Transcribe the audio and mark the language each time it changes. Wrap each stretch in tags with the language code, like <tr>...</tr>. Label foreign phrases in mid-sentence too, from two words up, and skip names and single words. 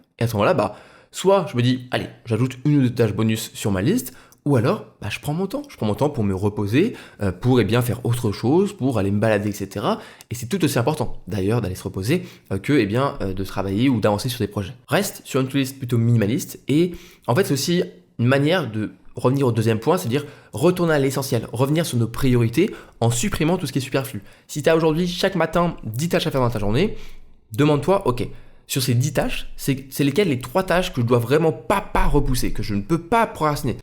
<fr>Et à ce moment-là, soit je me dis, allez, j'ajoute une ou deux tâches bonus sur ma liste, ou alors, je prends mon temps. Je prends mon temps pour me reposer, pour faire autre chose, pour aller me balader, etc. Et c'est tout aussi important, d'ailleurs, d'aller se reposer que de travailler ou d'avancer sur des projets. Reste sur une</fr> <en>to-do list</en> <fr>plutôt minimaliste. Et en fait, c'est aussi une manière de revenir au deuxième point, c'est-à-dire retourner à l'essentiel, revenir sur nos priorités en supprimant tout ce qui est superflu. Si tu as aujourd'hui, chaque matin, 10 tâches à faire dans ta journée, demande-toi, ok, sur ces 10 tâches, c'est lesquelles les 3 tâches que je dois vraiment pas repousser, que je ne peux pas procrastiner.</fr>